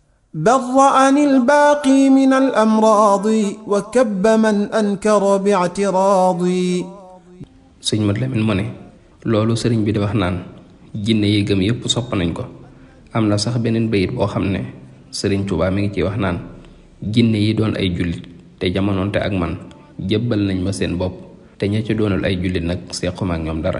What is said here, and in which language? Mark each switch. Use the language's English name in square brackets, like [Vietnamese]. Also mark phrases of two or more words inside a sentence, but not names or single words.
[Arabic] برأني الباقي من الأمراض وكب من أنكر باعتراضي. [Wolof] sëñ Mat Lamin mu ne loolu sëriñ bi di wax naan jinne yi gëm yépp sopp nañ ko. am na sax beneen bayit boo xam ne sëriñ Tuubaa mi ngi ciy wax naan jinne yi doon ay jullit te jamonoonte ak man jébbal nañ ma seen bopp te ña ci doonul ay jullit nag sequma ak ñoom dara.